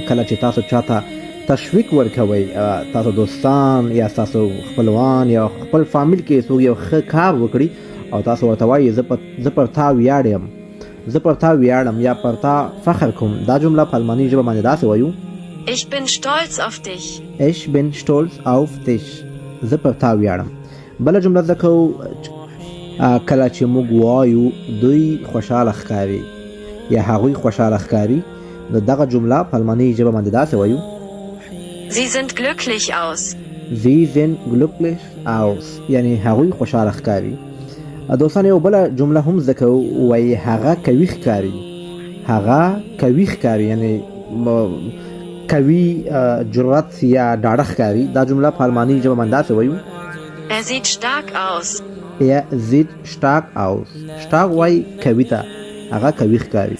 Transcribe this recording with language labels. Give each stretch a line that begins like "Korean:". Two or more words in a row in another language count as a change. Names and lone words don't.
Pashto: کله چې تاسو چاته تشویق ورکوئ، تاسو دوستان یا تاسو خپلوان یا خپل فامیل کې څوک یو ښه کار وکړي او تاسو ورته وایي زه پر تا ویاړم، زه پر تا ویاړم یا پر تا فخر کوم. دا جمله په الماني ژبه باندې داسې وایو:
German: Ich bin stolz auf dich. Ich bin stolz auf dich.
Pashto: زه پر تا ویاړم. بله جمله زده کوو. کله چې موږ وایو دوی خوشحاله ښکاري یا هغوی خوشحاله ښکاري، نو دغه جمله په الماني ژبه باندې داسې وایو:
German: Sie sind glücklich aus. Sie sind glücklich aus.
Pashto: یعنی هغوی خوشحاله ښکاري. دوستان یو بله جمله هم زده کوو، وایي هغه قوي ښکاري. هغه قوي ښکاري یعنی قوي، جرأت یا ډاډه ښکاري. دا جمله په الماني ژبه باندې داسې وایو:
German: Er sieht stark aus. Er sieht stark aus.
Pashto: stark وایي قوي ته، هغه قوي ښکاري.